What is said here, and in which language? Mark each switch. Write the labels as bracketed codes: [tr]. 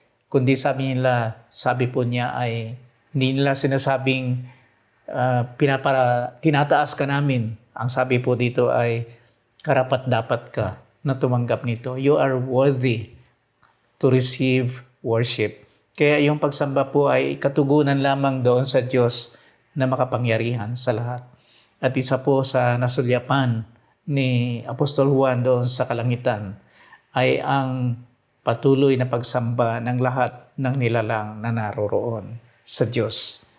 [tl] Kundi sabi po niya ay hindi nila sinasabing tinataas ka namin. Ang sabi po dito ay karapat-dapat ka na tumanggap nito. [en] You are worthy to receive worship. [tl] Kaya yung pagsamba po ay katugunan lamang doon sa Diyos na makapangyarihan sa lahat. At isa po sa nasulyapan ni Apostol Juan doon sa kalangitan ay ang patuloy na pagsamba ng lahat ng nilalang na naroroon sa Diyos.